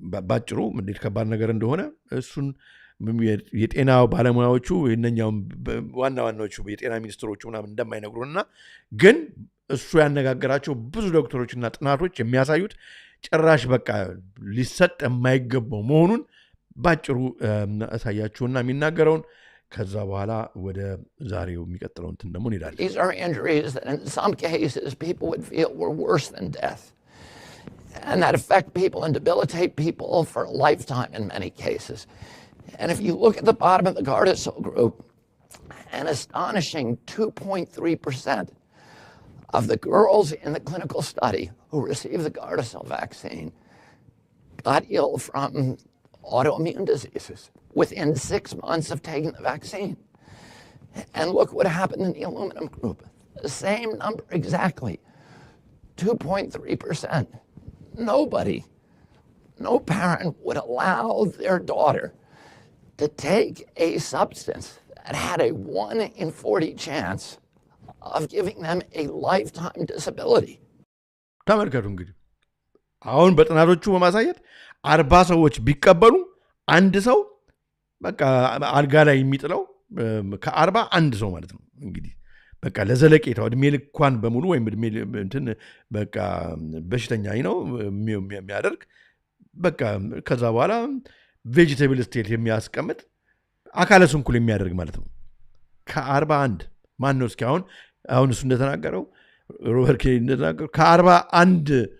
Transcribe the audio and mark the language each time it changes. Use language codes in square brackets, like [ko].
[am] ባጭሩ እንዴት ከባድ ነገር እንደሆነ እሱን የጤና ባለሙያዎቹ የነኛው ዋናዎቹ የጤና ሚኒስትሮቹ ምናምን እንደማይነግሩና ግን እሱ ያነጋገራቸው ብዙ ዶክተሮችና ጥናቶች የሚያሳዩት ጭራሽ በቃ ሊሰጥ የማይገባው መሆኑን ባጭሩ አሳያችሁና የሚናገረውን ከዛ በኋላ ወደ ዛሬው የሚቀጥለው እንትን ደግሞ እንሄዳለን። [en] These are injuries that in some cases people would feel were worse than death. And that affect people and debilitate people for a lifetime in many cases. And if you look at the bottom of the Gardasil group, an astonishing 2.3% of the girls in the clinical study who received the Gardasil vaccine got ill from autoimmune diseases within 6 months of taking the vaccine. And look what happened in the aluminum group. The same number exactly, 2.3%. Nobody, no parent would allow their daughter to take a substance that had a 1 in 40 chance of giving them a lifetime disability. [am] ተመልከቱ እንግዲህ አሁን በጥናቶቹ በማሳየት 40 ሰዎች ቢቀበሉ አንድ ሰው በቃ አልጋ ላይ የሚጥለው ከ40 አንድ ሰው ማለት ነው እንግዲህ በቃ ለዘለቄታው እድሜ ልኳን በሙሉ ወይም እድሜ እንትን በቃ በሽተኛ ነው የሚያደርግ በቃ ከዛ በኋላ ቬጂቴብል ስቴት የሚያስቀምጥ አካለ ስንኩል የሚያደርግ ማለት ነው ከ41 ማን ነው እስኪ አሁን እሱ እንደተናገረው ሮበርት ኬኒ እንደተናገረው ከ41